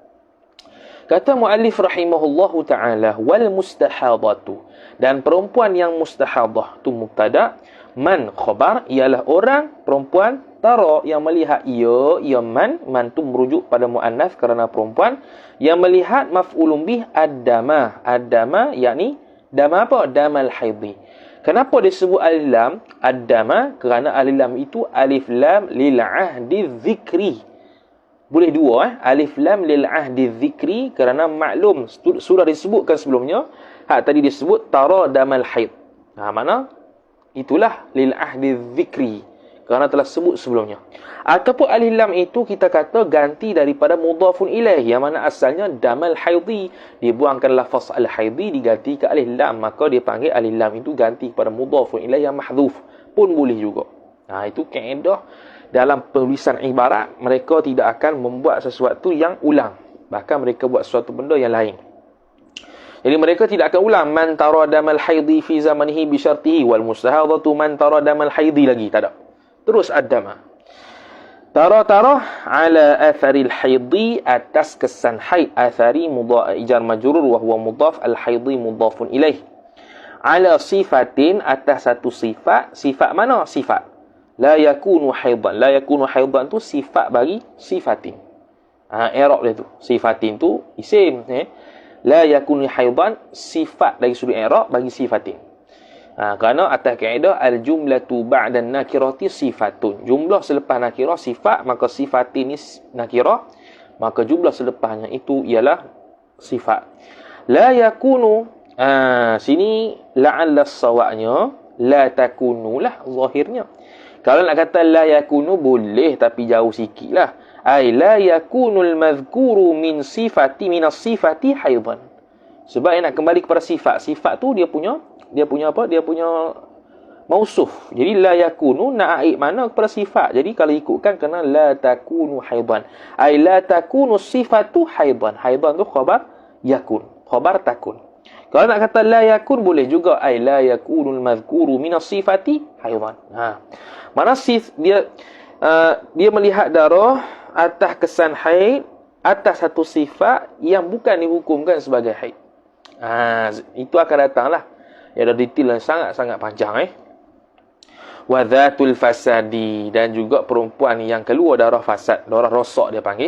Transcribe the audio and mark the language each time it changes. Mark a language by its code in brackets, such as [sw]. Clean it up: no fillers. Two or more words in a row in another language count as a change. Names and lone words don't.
[ms] Kata muallif [ar] رحمه الله تعالى والمستحاضة, [ms] dan perempuan yang mustahadah tu mubtada, man khabar, ialah orang perempuan tara yang melihat ia man tu merujuk pada muannas kerana perempuan, yang melihat [ar] مفعول به الدم [ms] yakni dama apa? [ar] دم الحيض. [ms] Kenapa disebut [ar] ألف لام الدم? [ms] Kerana alif lam itu [ar] ألف لام للعهد الذكري. [ms] Boleh dua [ar] ألف لام للعهد الذكري, [ms] kerana maklum sudah disebutkan sebelumnya, hak tadi disebut tara [ar] دم الحيض. [ms] Mana itulah [ar] للعهد الذكري, [ms] kerana telah sebut sebelumnya. Ataupun alif lam itu kita kata ganti daripada [ar] مضاف إليه, [ms] yang mana asalnya [ar] دم الحيض, [ms] dibuangkan lafaz [ar] الحيض [ms] diganti ke alif lam, maka dia panggil alif lam itu ganti kepada [ar] مضاف إليه [ms] yang mahdhuf pun boleh juga. Itu kaedah dalam penulisan ibarat, mereka tidak akan membuat sesuatu yang ulang, bahkan mereka buat sesuatu benda yang lain. Jadi mereka tidak akan ulang [ar] من ترى دم الحيض في زمانه بشرطه والمستحاضة من ترى دم الحيض [ms] lagi, tak ada. [ar] Terus الدم ترى على أثر الحيض, [ms] atas kesan haid. [ar] أثر مضاف جار مجرور وهو مضاف الحيض مضاف إليه. على صفة, [ms] atas satu sifat. Sifat mana? Sifat [ar] لا يكون حيضا. لا يكون حيضا [ms] tu sifat bagi sifatin. I'rab dia tu. Sifatin tu isim, [ar] لا يكون حيضا [ms] sifat dari sudut i'rab bagi sifatin. Kerana atas kaedah [ar] الجملة بعد النكرة صفة. [ms] Jumlah selepas nakirah sifat, maka sifatin ni nakirah, maka jumlah selepasnya itu ialah sifat. [ar] لا يكون, [ms] sini la'alla sawa'nya [ar] لا تكون [ms] lah zahirnya. Kalau nak kata [ar] لا يكون [ms] boleh, tapi jauh sikit lah. [ar] أي لا يكون المذكور من صفة من الصفة حيضا. [ms] Sebab nak kembali kepada sifat. Sifat tu dia punya apa? Dia punya mausuf. Jadi [ar] لا يكون [ms] nak aid mana kepada sifat. Jadi kalau ikutkan kena [ar] لا تكون حيضا. أي لا تكون الصفة حيضا. [ms] Haidan tu [ar] خبر يكون خبر تكون. [ms] Kalau nak kata [ar] لا يكون [ms] boleh juga. [ar] أي لا يكون المذكور من الصفة حيضا. [ms] Mana dia melihat darah atas kesan haid, atas satu sifat yang bukan dihukumkan sebagai haid. Itu akan datanglah. Ada detail yang sangat-sangat panjang. [ar] وذات الفساد, [ms] dan juga perempuan yang keluar darah fasad, darah rosak dia panggil.